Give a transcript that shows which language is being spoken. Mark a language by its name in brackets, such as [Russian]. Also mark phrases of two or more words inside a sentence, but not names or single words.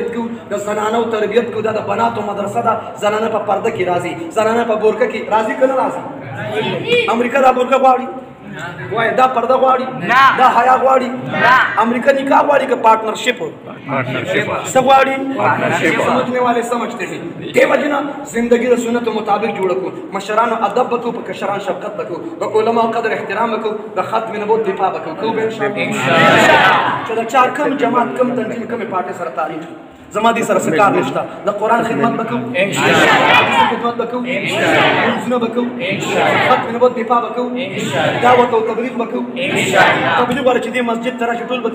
[Pashto] کوو د زنانو تربیت کوو دا د بناتو مدرسه ده زنانه په پرده کې راځي زنانه په بورکه کې راځي که نه راځي امریکا دا بورکه غواړي وای دا پرده غواړي دا حیا غواړي امریکا نکاح غواړي که پارٹنرشپ څه غواړي [Urdu] سمجھنے والے سمجھتے ہیں [Pashto] دې وجه نه زندگی د سنتو مطابق جوړه کړو مشرانو ادب وکړو په کشران شفقت وکړو د علماو قدر احترام وکړو د ختم نبوت دفاع وکړو به [Arabic] ان شاء الله [Pashto] چې دا چار کم جماعت کم تنظیم کم پارټي سره تعلق زما دي سره کار نشته د قرآن خدمت وکړو [Arabic] ان شاء الله [Pashto] خدمت وکړو [Arabic] ان شاء الله [Pashto] منځونه وکړو [Arabic] ان شاء الله [Pashto] ختم نبوت دفاع وکړو [Arabic] ان شاء الله [Pashto] دعوت او تبلیغ وکړو [Arabic] ان شاء الله [Pashto] تبلیغ ورته چې مسجد ته راشي ټول به